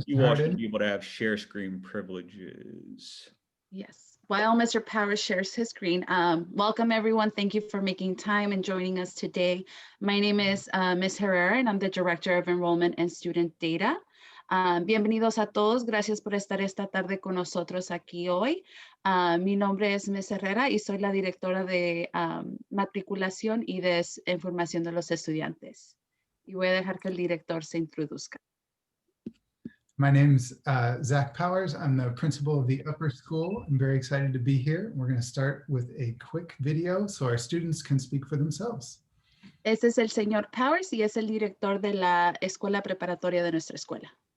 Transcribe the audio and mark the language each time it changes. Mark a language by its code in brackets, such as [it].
[en] Mr. you all should Harden. be able to have share screen privileges. Yes. While Mr. Powers shares his screen, welcome everyone. Thank you for making time and joining us today. My name is Ms. Herrera, and I'm the Director of Enrollment and Student Data. [es] Bienvenidos a todos. Gracias por estar esta tarde con nosotros aquí hoy. Mi nombre es Ms. Herrera y soy la directora de matriculación y de información de los estudiantes. Y voy a dejar que el director se introduzca. [en] My name's Zach Powers. I'm the principal of the upper school. I'm very excited to be here. We're going to start with a quick video so our students can speak for themselves. [es] Este es el señor Powers y es el director de la escuela preparatoria de nuestra escuela.